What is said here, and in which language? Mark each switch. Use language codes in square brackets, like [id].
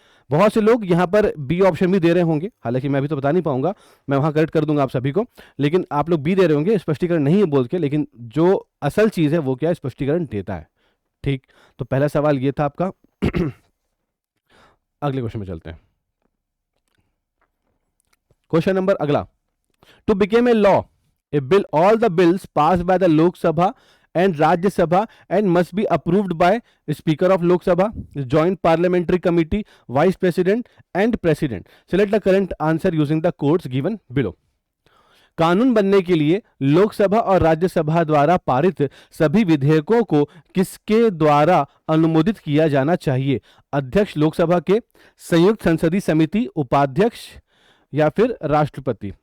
[hi] बहुत से लोग यहाँ पर बी ऑप्शन भी दे रहे होंगे, हालांकि मैं अभी तो बता नहीं पाऊंगा, मैं वहां करेक्ट कर दूंगा आप सभी को, लेकिन आप लोग बी दे रहे होंगे, स्पष्टीकरण नहीं है बोल के, लेकिन जो असल चीज है वो क्या? स्पष्टीकरण देता है। ठीक, तो पहला सवाल ये था आपका। अगले क्वेश्चन में चलते हैं। क्वेश्चन नंबर अगला, [en] To became a law a bill, all the bills pass by the Lok Sabha and Rajya Sabha and must be approved by Speaker of Lok Sabha, Joint Parliamentary Committee, Vice President and President. Select the correct answer using the codes given below. [hi] कानून बनने के लिए लोकसभा और राज्यसभा द्वारा पारित सभी विधेयकों को किसके द्वारा अनुमोदित किया जाना चाहिए? अध्यक्ष लोकसभा के, संयुक्त संसदीय समिति, उपाध्यक्ष या फिर राष्ट्रपति?